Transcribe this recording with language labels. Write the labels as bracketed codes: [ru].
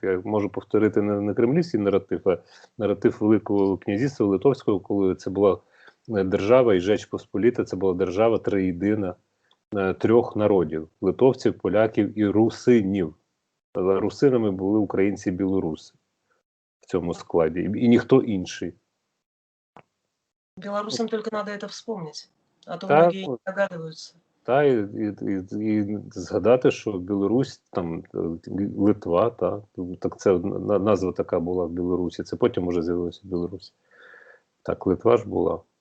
[uk] Я можу повторити не кремлівський наратив, а наратив Великого князівства Литовського, коли це була держава і Жеч Посполіта, це була держава триєдина трьох народів – литовців, поляків і русинів. Але русинами були українці і білоруси в цьому складі, і ніхто інший. [ru] Белорусам только надо это вспомнить, а то многие не догадываются. [uk] Так, і згадати, що Білорусь, там, Литва, так це назва така була в Білорусі, це потім вже з'явилося в Білорусі. Так, Литва ж була.